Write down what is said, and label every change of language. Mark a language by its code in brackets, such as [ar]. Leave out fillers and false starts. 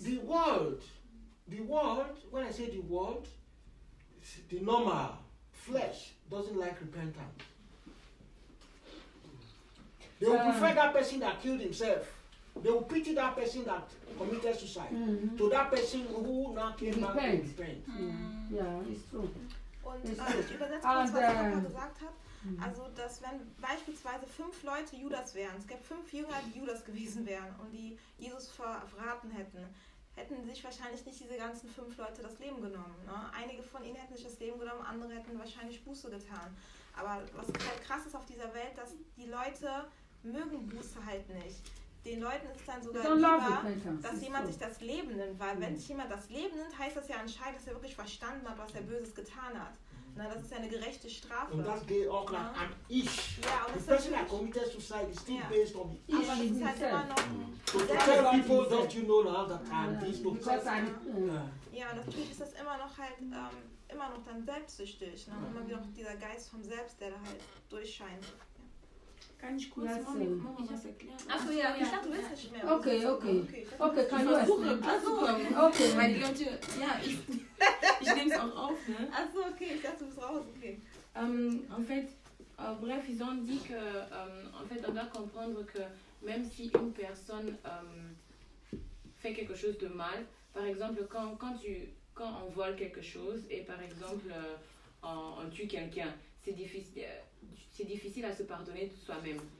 [en] The world, when I say the world, the normal flesh doesn't like repentance. They will prefer that person that killed himself. They will pity that person that committed suicide to that person who now came back to repent. Yeah, it's true. [de] Und ich übersetze kurz, was Papa gesagt hat. Also, dass wenn beispielsweise 5 Leute Judas wären, es gäbe 5 Jünger, die Judas gewesen wären und die Jesus verraten hätten sich wahrscheinlich nicht diese ganzen 5 Leute das Leben genommen. Ne? Einige von ihnen hätten sich das Leben genommen, andere hätten wahrscheinlich Buße getan. Aber was halt krass ist auf dieser Welt, dass die Leute mögen Buße halt nicht. Den Leuten ist es dann sogar lieber, dass jemand sich das Leben nimmt, weil wenn sich jemand das Leben nimmt, heißt das ja anscheinend, dass er wirklich verstanden hat, was er Böses getan hat. Na, das ist ja eine gerechte Strafe. Und das geht auch nach an Ich. Ja, und [en] the person that committed suicide is still based on the Ich. [de] Aber es ist halt immer noch... [en] So tell people, don't you know now that I'm this to [de] Ja, und natürlich ist das immer noch halt, immer noch dann selbstsüchtig. Ne? Immer wieder noch dieser Geist vom Selbst, der da halt durchscheint. Kann ich kurz Mama was erklären? Achso, ja, ich dachte, du willst nicht mehr. Okay, kann du versuchen, okay. Weil die Leute, ja, ich nehme es auch auf, ne? Achso, okay, ich dachte, du bist raus, okay. [fr] En fait, bref, ils ont dit que, en fait, on doit comprendre que même si une personne fait quelque chose de mal, par exemple, quand on vole quelque chose et par exemple, on tue quelqu'un, c'est difficile à se pardonner de soi-même.